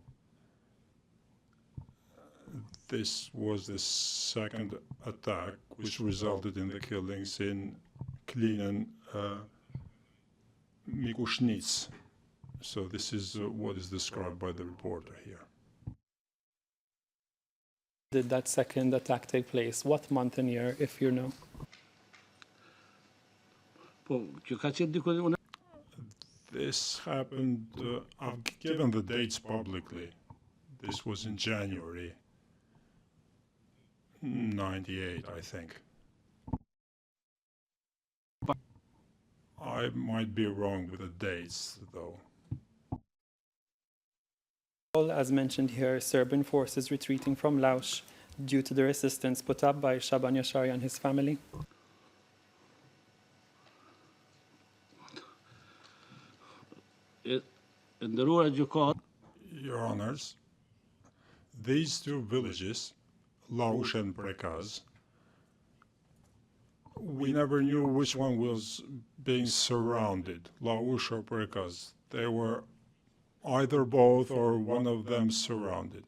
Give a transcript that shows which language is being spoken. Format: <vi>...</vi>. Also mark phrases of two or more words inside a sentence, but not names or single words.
<en>This was the second attack which resulted in the killings in Klinen Mikushnic. So this is what is described by the reporter here. Did that second attack take place? What month and year, if you know?</en> <sq>po që ka qenë diku unë</sq> <en>This happened, I've given the dates publicly. This was in January 98, I think. I might be wrong with the dates, though. As mentioned here, Serbian forces retreating from Lausch due to the resistance put up by Shaban Yashari and his family.</en> <sq>e nderuara gjykat</sq> <en>Your Honors, these 2 villages, Lausch and Prekaz, we never knew which one was being surrounded, Lausch or Prekaz. They were either both or one of them surrounded.</en>